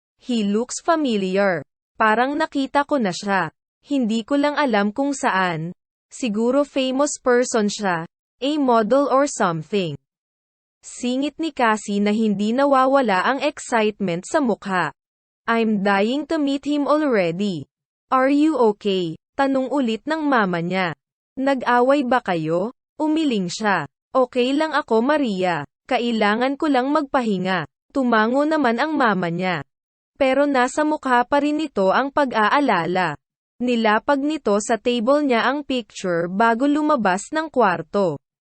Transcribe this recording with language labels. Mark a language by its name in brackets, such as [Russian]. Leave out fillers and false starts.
[English] He looks familiar. [Filipino] Parang nakita ko na siya. Hindi ko lang alam kung saan. Siguro famous person siya. [English] A model or something. [Filipino] Singit ni Cassie na hindi nawawala ang excitement sa mukha. [English] I'm dying to meet him already. Are you okay? [Filipino] Tanong ulit ng mama niya. Nag-away ba kayo? Umiling siya. Okay lang ako Maria. Kailangan ko lang magpahinga. Tumango naman ang mama niya. Pero nasa mukha pa rin nito ang pag-aalala. Nilapag nito sa table niya ang picture bago lumabas ng kwarto.